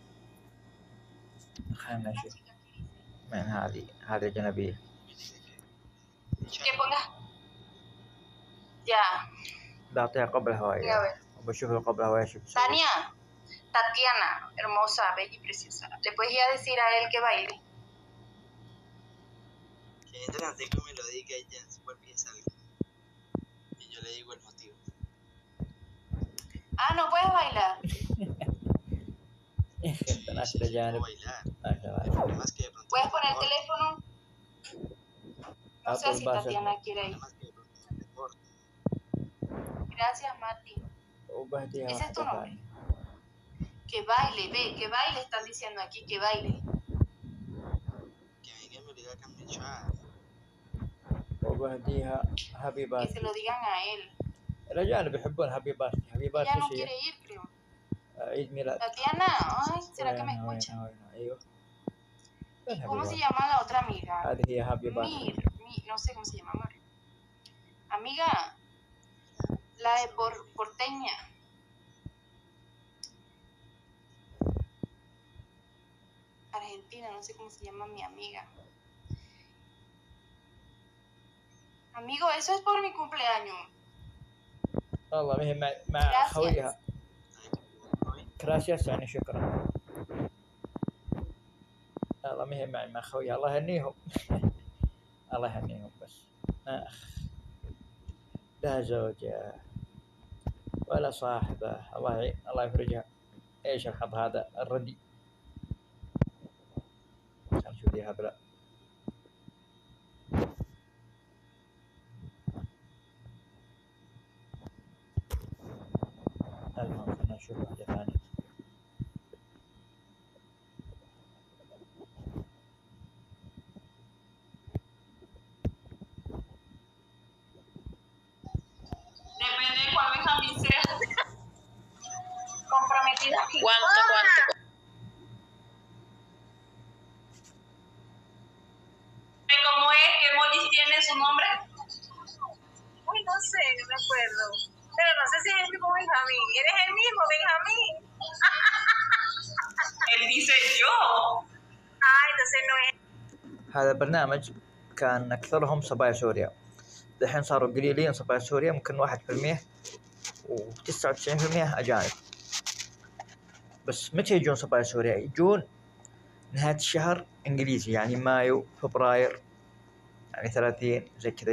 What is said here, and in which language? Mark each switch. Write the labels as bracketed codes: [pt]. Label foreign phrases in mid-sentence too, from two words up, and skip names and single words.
[ar] خلنا نشوف من هذه الجنبية. بعطيها قبل هواية وبشوفها قبل هواية. شوف [es] Tania, Tatiana, hermosa, bella y preciosa. ¿Le puedes ir a decir a él que baile? Que entre antes que me lo diga ella, después piensa algo. Y yo le digo el motivo. Ah, ¿no puedes bailar? [ar] بنات الأجانب ما شاء الله. [es] ¿Puedes poner el teléfono? No sé si Tatiana quiere ir. Gracias, Mati. ¿Ese es tu nombre? Que baile, ve, que baile, están diciendo aquí, que baile. Que venga me diga que me echaba. [ar] وبهديها حبيبات. [es] Que se lo digan a él. [ar] الأجانب يحبون حبيبات. حبيبات [es] Ella no quiere ir, creo. [ar] عيد ميلاد. [es] Tatiana, ay, ¿será que me escucha? [ar] أيوه. [es] ¿Y cómo se llama la otra amiga? [ar] هذه هي حبيبات. [es] No sé cómo se llama, amor. Amiga, la de porteña. Argentina, no sé cómo se llama mi amiga. Amigo, eso es por mi cumpleaños. [ar] والله ما هي مع خويها. gracias يعني شكرا. والله ما هي مع خويها. الله يهنيهم. الله يهنيهم. بس لا زوجة ولا صاحبة. الله يفرجها. ايش الحظ هذا الردي. نشوف ذي هبلة. المهم خلنا نشوف واحدة ثانية. [es] Depende de cuál Benjamín sea. Comprometida. ¿Cuánto? ¿Cómo es? ¿Qué emojis tiene su nombre? Uy, no sé, no me acuerdo. Pero no sé si es el mismo Benjamín. ¿Eres el mismo Benjamín? Él dice yo. Entonces no es. [ar] هذا البرنامج كان أكثرهم صبايا سوريا. الحين صاروا قليلين صبايا سوريا، ممكن 1% و99% أجانب. بس متى يجون صبايا سوريا؟ يجون نهاية الشهر إنجليزي، يعني مايو فبراير، يعني 30 زي كذا.